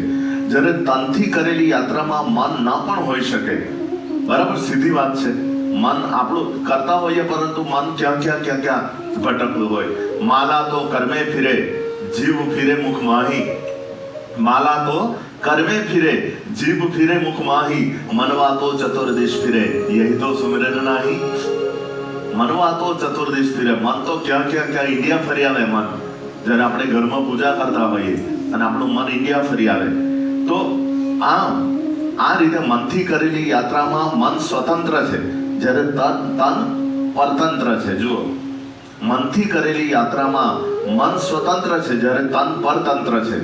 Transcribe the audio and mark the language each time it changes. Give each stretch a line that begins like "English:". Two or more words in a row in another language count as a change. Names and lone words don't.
Gujarati: જ્યારે તનથી કરેલી યાત્રામાં મન ન પણ હોઈ શકે. બરાબર, સીધી વાત છે. મન આપણું કરતા હોઈએ, પરંતુ મન ક્યાં ભટકતું હોય.
Hindi: माला तो कर्मे फिरे, जीव फिरे मुख माही. माला तो कर्मे फिरे, जीव फिरे मुख माही, मनवा तो चतुर्दिश फिरे, यही तो सुमिरन नाही. मनवा तो चतुर्दिश फिरे.
Gujarati: મન તો ક્યાં ઇન્ડિયા ફરી આવે. મન જ્યારે આપણે ઘરમાં પૂજા કરતા હોઈએ અને આપણું મન ઇન્ડિયા ફરી આવે, તો આ રીતે મનથી કરેલી યાત્રામાં મન સ્વતંત્ર છે, જ્યારે તન પરતંત્ર છે. જુઓ, મનથી કરેલી યાત્રામાં મન સ્વતંત્ર છે, જ્યારે તન પરતંત્ર છે.